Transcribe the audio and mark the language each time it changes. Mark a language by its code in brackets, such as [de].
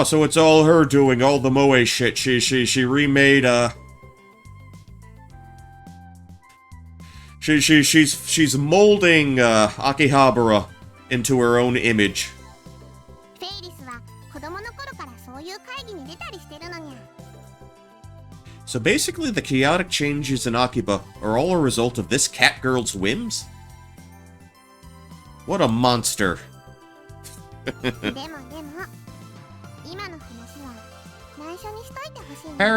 [en] Oh, so it's all her doing all the moe shit. She remade, She's molding, Akihabara into her own image. [ja] フェイリスは子供の頃からそういう会議に出たりしてるのにゃ。 [en] So basically the chaotic changes in Akiba are all a result of this cat girl's whims? What a monster. [ja] でも今の話は内緒にしといてほしいね。